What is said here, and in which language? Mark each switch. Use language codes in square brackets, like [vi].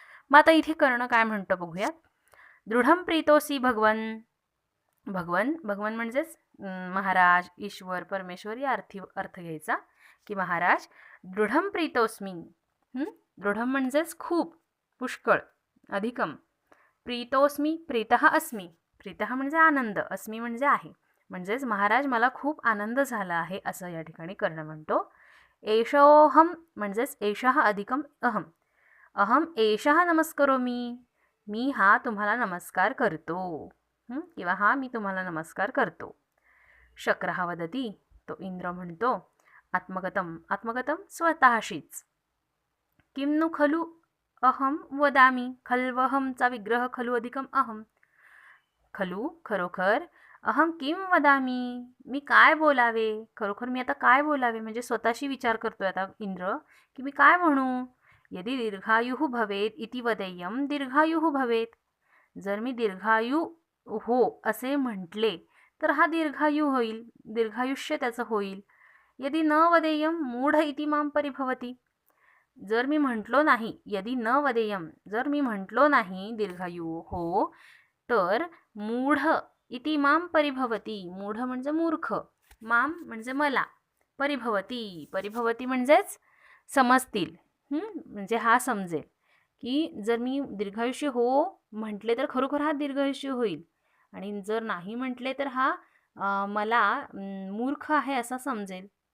[mr] मग आता इथे कर्ण काय म्हणतो बघूयात. [sa] दृढं प्रीतोसी भगवन. [mr] भगवन म्हणजेच महाराज, ईश्वर, परमेश्वर या अर्थ घ्यायचा की महाराज. [sa] दृढं प्रीतोस्मी. [mr] दृढं म्हणजेच खूप, पुष्कळ, अधिकम. [sa] प्रीतोस्मी, प्रीतः अस्मी. [mr] प्रीतः म्हणजे आनंद, अस्मी म्हणजे आहे. म्हणजेच महाराज मला खूप आनंद झाला आहे असं या ठिकाणी कर्ण म्हणतो. [sa] एषोहम म्हणजेच एषः अधिकम अहम. अहम एषः नमस्करोमी. [mr] मी हा तुम्हाला नमस्कार करतो, किंवा मी तुम्हाला नमस्कार करतो. [sa] शक्रः वदती, [mr] तो इंद्र म्हणतो, आत्मगतम. आत्मगतम स्वतःशीच. [sa] किम नु खलु अहम वदामी. [mr] खल्वहमचा विग्रह खलु अधिकम अहम. खलु खरोखर, [sa] अहम किम वदामी, [mr] मी काय बोलावे. खरोखर मी आता काय बोलावे म्हणजे स्वतःशी विचार करतोय आता इंद्र की मी काय म्हणू. यदि दीर्घायुः भवेत इति वदेयम दीर्घायुः भवेत. जर मी दीर्घायू हो असे म्हटले तर हा दीर्घायू होईल, दीर्घायुष्य त्याचं होईल. [sa] यदि न वदेयम मूढ इति मां परिभवती. [mr] जर मी म्हटलो नाही, [sa] यदि न वदेयम, [mr] जर मी म्हटलो नाही दीर्घायू हो, तर [sa] मूढ इति माम परिभवती, [mr] मूढ म्हणजे मूर्ख, माम म्हणजे मला, परिभवती, परिभवती म्हणजेच समजतील, म्हणजे हा समजेल की जर मी दीर्घायुष्य हो म्हटले तर खरोखर हा दीर्घायुष्य होईल, आणि जर नाही म्हटले तर हा मला मूर्ख आहे असा समजेल.